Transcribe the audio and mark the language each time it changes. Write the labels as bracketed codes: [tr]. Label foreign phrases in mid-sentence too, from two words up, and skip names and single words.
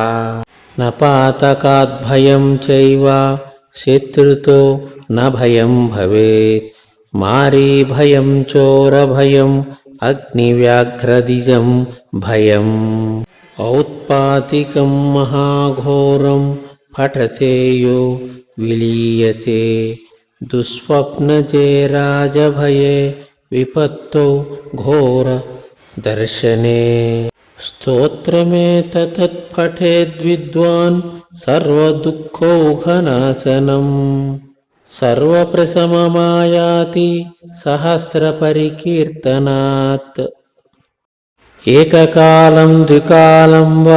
[sa] న పాతకాద్భయం చైవ శత్రుతో న భయం భవేత్ మారీ భయం చోరభయం అగ్నివ్యాఘ్రదిజం భయం ఔత్పాతికం మహాఘోరం పఠతే యో విలీయతే దుస్వప్నజే రాజభయే విపత్తౌ ఘోర దర్శనే स्तोत्रमेतत् पठेद्विद्वान् सर्वदुःखौघनाशनम् सर्वप्रशममायाति सहस्रपरिकीर्तनात् एककालं द्विकालं वा